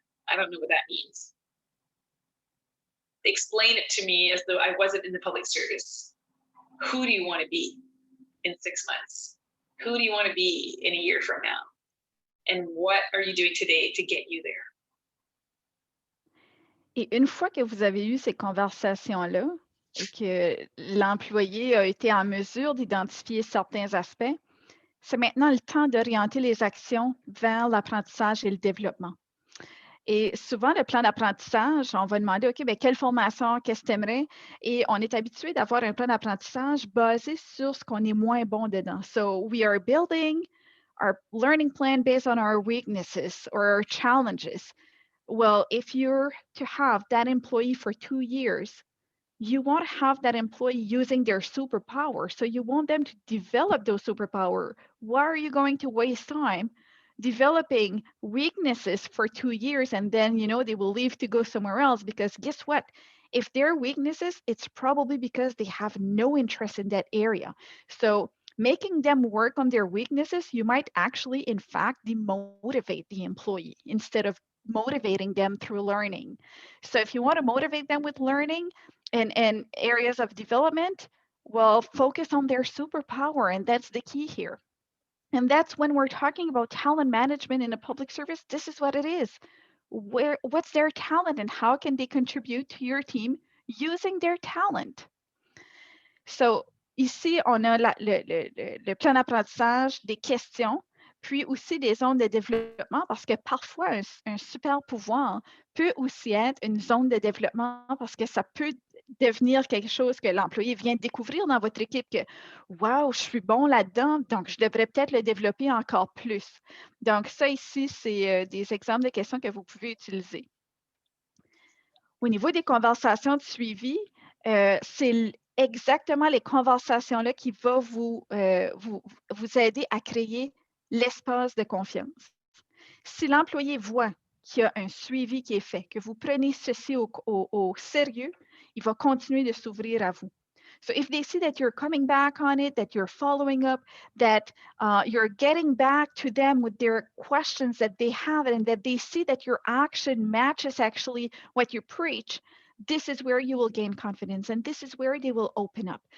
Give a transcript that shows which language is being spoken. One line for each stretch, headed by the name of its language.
English: I don't know what that means. Explain it to me as though I wasn't in the public service. Who do you want to be in 6 months? Who do you want to be in a year from now? And what are you doing today to get you there?
French: Et une fois que vous avez eu ces conversations-là et que l'employé a été en mesure d'identifier certains aspects, c'est maintenant le temps d'orienter les actions vers l'apprentissage et le développement. Et souvent, le plan d'apprentissage, on va demander, OK, bien, quelle formation, qu'est-ce que tu aimerais? Et on est habitué d'avoir un plan d'apprentissage basé sur ce qu'on est moins bon dedans.
English: So we are building our learning plan based on our weaknesses or our challenges. Well, if you're to have that employee for 2 years, you want to have that employee using their superpower. So you want them to develop those superpower. Why are you going to waste time developing weaknesses for 2 years and then, they will leave to go somewhere else? Because guess what? If they're weaknesses, it's probably because they have no interest in that area. So making them work on their weaknesses, you might actually, in fact, demotivate the employee instead of motivating them through learning. So if you want to motivate them with learning and areas of development, well, focus on their superpower, and that's the key here. And that's when we're talking about talent management in a public service, this is what it is. what's their talent and how can they contribute to your team using their talent.
French: So, ici, on a le plan d'apprentissage, des questions, puis aussi des zones de développement, parce que parfois, un super pouvoir peut aussi être une zone de développement parce que ça peut devenir quelque chose que l'employé vient découvrir dans votre équipe, que « Wow, je suis bon là-dedans, donc je devrais peut-être le développer encore plus. » Donc ça ici, c'est des exemples de questions que vous pouvez utiliser. Au niveau des conversations de suivi, c'est exactement les conversations-là qui vont vous aider à créer l'espace de confiance. Si l'employé voit qu'il y a un suivi qui est fait, que vous prenez ceci au sérieux, il va continuer de s'ouvrir à vous.
English: So if they see that you're coming back on it, that you're following up, that you're getting back to them with their questions that they have, and that they see that your action matches actually what you preach, this is where you will gain confidence, and this is where they will open up.